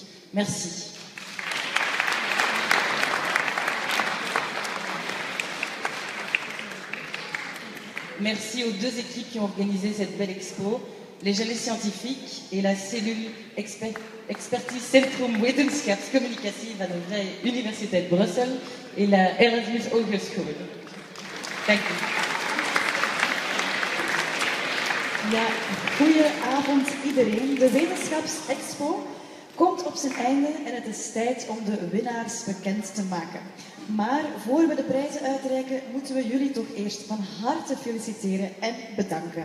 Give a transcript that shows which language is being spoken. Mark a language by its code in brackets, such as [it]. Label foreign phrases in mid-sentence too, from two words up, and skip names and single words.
[fr] Merci. Merci aux 2 équipes qui ont organisé cette belle expo, les Gelées Scientifiques et la cellule Expertise Centrum Wetenschapscommunicatie van de Vrije Universiteit Brussel et la Erasmus Hogeschool. [nl] Dank u. Ja, goedenavond iedereen. De Wetenschapsexpo komt op zijn einde en het is tijd om de winnaars bekend te maken. Maar voor we de prijzen uitreiken, moeten we jullie toch eerst van harte feliciteren en bedanken.